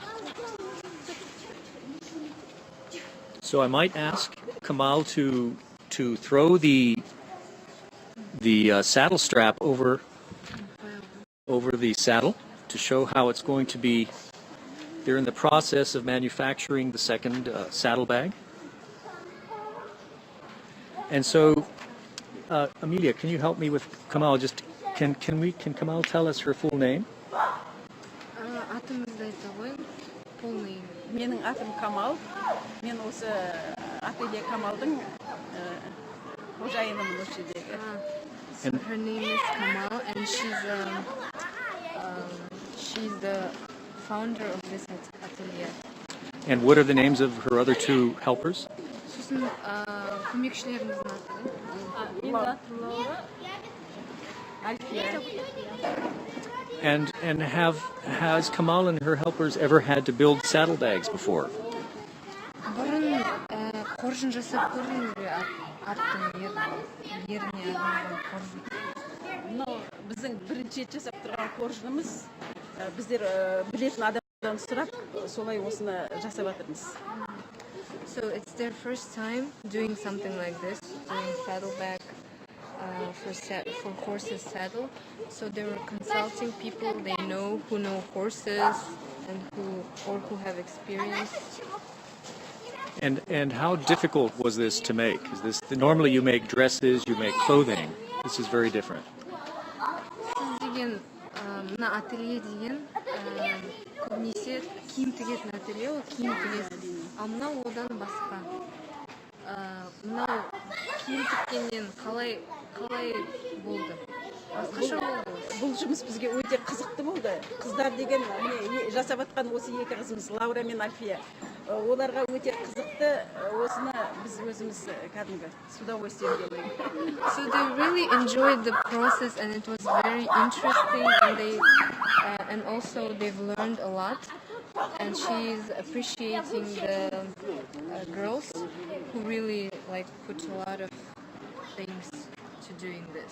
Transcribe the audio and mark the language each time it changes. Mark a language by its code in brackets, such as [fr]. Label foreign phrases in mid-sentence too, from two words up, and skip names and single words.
[en] So I might ask Kamal to throw the saddle strap over the saddle to show how it's going to be. They're in the process of manufacturing the second saddlebag. And so, Amelia, can you help me with Kamal? Just can Kamal tell us her full name? [kk] Менің атым Камал. Мен осы ателье Камалдың қожайынымын осы жердегі. [en] So her name is Kamal, and she's the founder of this atelier. And what are the names of her other two helpers? [kk] Сосын көмекшілеріміздің аты. [en] And has Kamal and her helpers ever had to build saddlebags before? [kk] Бұрын қоржын жасап көрдіңіз бе аттың еріне арналған қоржын? Мынау біздің бірінші жасап тұрған қоржынымыз. Біздер білетін адамдан сұрап, солай осыны жасап жатырмыз. [en] So it's their first time doing something like this, doing saddlebag for horses saddle. So they were consulting people they know who know horses and who have experience. And how difficult was this to make? Is this normally you make dresses, you make clothing. This is very different. [kk] Сіз деген мына ателье деген көбінесе киім тігетін ателье, ол киім тігесіз. Ал мынау одан басқа. Мынау киім тіккеннен қалай болды? Басқаша болды. Бұл жұмыс бізге өте қызықты болды. Қыздар деген жасап жатқан осы екі қызымыз Лаура мен Альфия. Оларға өте қызықты, осыны біз өзіміз кәдімгі [ru] с удовольствием делаем. [en] So they really enjoyed the process, and it was very interesting, and also they've learned a lot. And she's appreciating the girls who really put a lot of things to doing this.